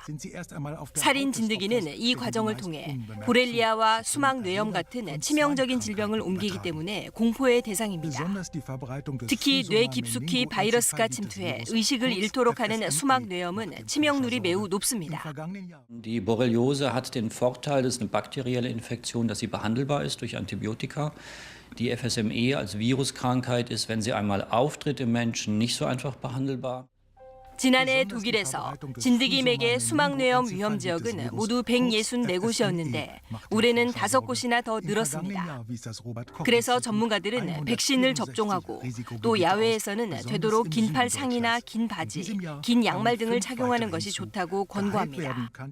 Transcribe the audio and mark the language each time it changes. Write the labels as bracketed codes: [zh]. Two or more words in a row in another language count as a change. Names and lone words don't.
[ko] 살인 진드기는 이 과정을 통해 보렐리아와 수막 뇌염 같은 치명적인 질병을 옮기기 때문에 공포의 대상입니다. 특히 뇌 깊숙이 바이러스가 침투해 의식을 잃도록 하는 수막 뇌염은 치명률이 매우 높습니다. [de] Die Borreliose hat den Vorteil, das ist eine bakterielle Infektion, dass sie behandelbar ist durch Antibiotika. Die FSME als Viruskrankheit ist, wenn sie einmal auftritt im Menschen, nicht so einfach behandelbar. [ko] 지난해 독일에서 진드기 매개 수막뇌염 위험 지역은 모두 164곳이었는데 올해는 5곳이나 더 늘었습니다. 그래서 전문가들은 백신을 접종하고 또 야외에서는 되도록 긴팔 상의나 긴 바지, 긴 양말 등을 착용하는 것이 좋다고 권고합니다.